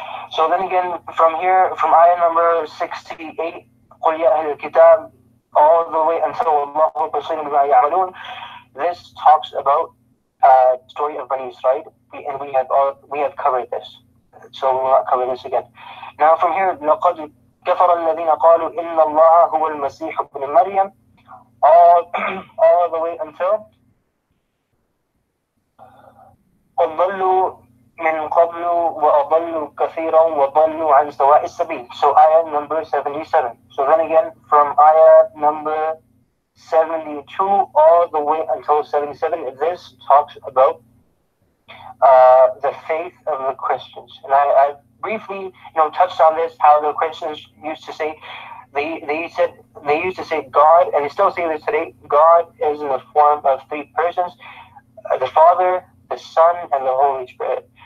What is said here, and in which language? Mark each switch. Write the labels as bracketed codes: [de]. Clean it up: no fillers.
[en] So then again, from here, from ayah number 68, [ar] قُلْ يَا أَهْلَ الْكِتَابِ, [en] all the way until [ar] اللَّهُ بَصِيرٌ بِمَا يَعْمَلُونَ. [en] This talks about the story of Bani Israel, and we have covered this. So we will not cover this again. Now from here, [ar] لَقَدْ كَفَرَ الَّذِينَ قَالُوا إِنَّ اللَّهَ هُوَ الْمَسِيحُ ابْنُ مَرْيَمَ, [en] all the way until [ar] قَدْ ضَلُّوا مِنْ قَبْلُ وَأَضَلُّوا كَثِيرًا وَضَلُّوا عَنْ سَوَاءِ السَّبِيلِ. [en] So ayah number 77. So then again, from ayah number 72 all the way until 77, this talks about the faith of the Christians. And I briefly, touched on this, how the Christians used to say, they used to say God, and they still say this today, God is in the form of three persons, the Father, the Son, and the Holy Spirit.